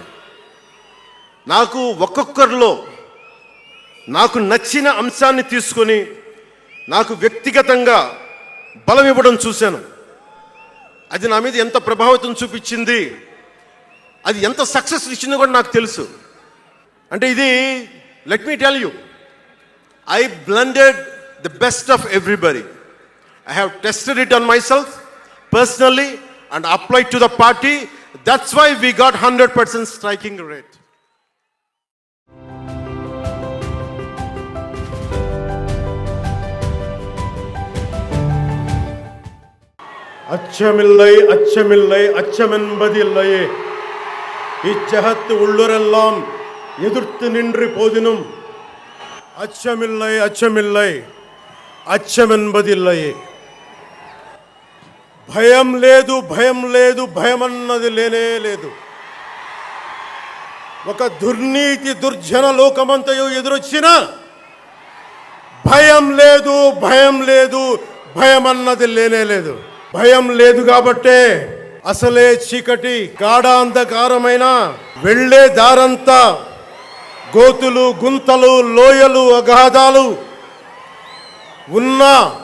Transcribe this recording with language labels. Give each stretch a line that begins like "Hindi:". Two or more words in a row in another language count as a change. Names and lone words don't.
Telugu: నాకు ఒక్కొక్కరిలో నాకు నచ్చిన అంశాన్ని తీసుకొని నాకు వ్యక్తిగతంగా బలం ఇవ్వడం చూశాను. అది నా మీద ఎంత ప్రభావితం చూపించింది, అది ఎంత సక్సెస్ ఇచ్చిందో కూడా నాకు తెలుసు. అంటే ఇది
English: let me tell you, I blended the best of everybody. I have tested it on myself personally and applied to the party. That's why we got 100% striking rate.
Tamil: அச்சமில்லை அச்சமென்பதில்லையே, இச்சகத்து உள்ளுரெல்லாம் எதிர்த்து நின்று போதினும் அச்சமென்பதில்லையே.
Telugu: భయం లేదు, భయం లేదు, భయం అన్నది లేనే లేదు. ఒక దుర్నీతి దుర్జన లోకమంతయు ఎదురొచ్చినా భయం లేదు, భయం లేదు, భయం అన్నది లేనే లేదు. భయం లేదు కాబట్టే అసలే చీకటి గాఢాంధకారమైన వెళ్ళే దారంతా గోతులు, గుంతలు, లోయలు, అగాధాలు ఉన్నా,